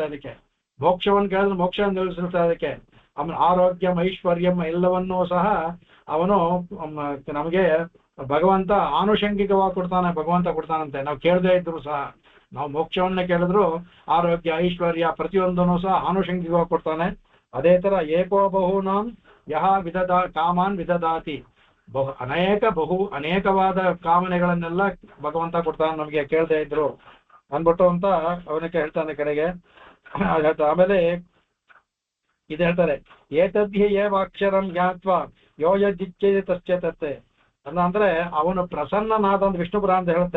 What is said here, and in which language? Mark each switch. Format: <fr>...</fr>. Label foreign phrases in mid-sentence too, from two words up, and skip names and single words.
<kn>ಅದಕ್ಕೆ ಮೋಕ್ಷವನ್ನು ಕೇಳಿದ್ರೆ ಮೋಕ್ಷ ನಿಲ್ಲಿಸಿರ್ತಾರೆ. ಅದಕ್ಕೆ ಅವನ</kn> <sa>ಆರೋಗ್ಯಂ ಐಶ್ವರ್ಯಂ</sa> <kn>ಎಲ್ಲವನ್ನೂ ಸಹ ಅವನು ನಮಗೆ ಭಗವಂತ ಆನುಷಂಗಿಕವಾಗಿ ಕೊಡ್ತಾನೆ, ಭಗವಂತ ಕೊಡ್ತಾನಂತೆ. ನಾವು ಕೇಳದೇ ಇದ್ರು ಸಹ, ನಾವು ಮೋಕ್ಷವನ್ನ ಕೇಳಿದ್ರು ಆರೋಗ್ಯ ಐಶ್ವರ್ಯ ಪ್ರತಿಯೊಂದನ್ನು ಸಹ ಆನುಷಂಗಿಕವಾಗಿ ಕೊಡ್ತಾನೆ. ಅದೇ ತರ</kn> <sa>ಏಕೋ ಬಹುನಾಂ ಯಹ ಕಾಮಾನ್ ವಿದದಾತಿ,</sa> <kn>ಅನೇಕವಾದ ಕಾಮನೆಗಳನ್ನೆಲ್ಲ ಭಗವಂತ ಕೊಡ್ತಾನೆ ನಮಗೆ ಕೇಳದೇ ಇದ್ರು ಅಂದ್ಬಿಟ್ಟು ಅಂತ ಅವನಿಗೆ ಹೇಳ್ತಾನೆ ಕಡೆಗೆ. ಆಮೇಲೆ ಇದು ಹೇಳ್ತಾರೆ</kn> <sa>ಏತದ್ಹಿ ಏವಾಕ್ಷರಂ ಜ್ಞಾತ್ವ ಯೋಯಜಿಚ್ಛೇತಿ ತಸ್ಯ ತತ್ತೆ</sa> <kn>ಅಂದ್ರೆ ಅವನು ಪ್ರಸನ್ನನಾದ ಒಂದು ವಿಷ್ಣು ಪುರಾಣ ಅಂತ ಹೇಳುತ್ತೆ.</kn>